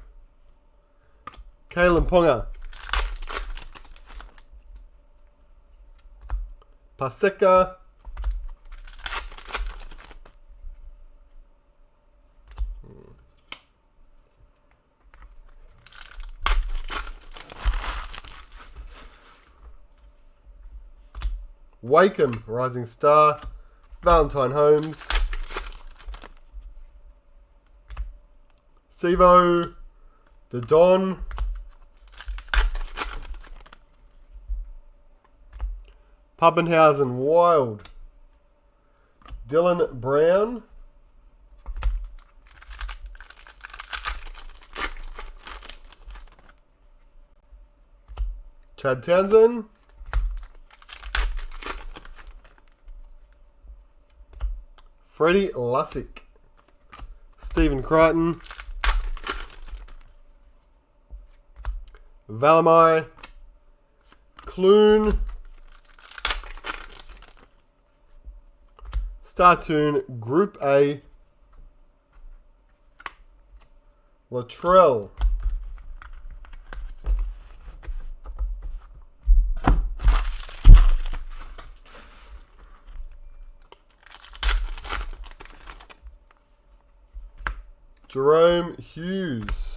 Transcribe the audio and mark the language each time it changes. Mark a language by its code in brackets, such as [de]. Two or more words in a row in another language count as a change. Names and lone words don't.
[en] Kalen Ponga. Paseka. Wakeham, Rising Star. Valentine Holmes. Sivo. The Don. Pappenhausen, Wild. Dylan Brown. Chad Townsend. Freddie Lussick. Stephen Crichton. Valamai. Clune. Startoon Group A. Latrell. Jerome Hughes.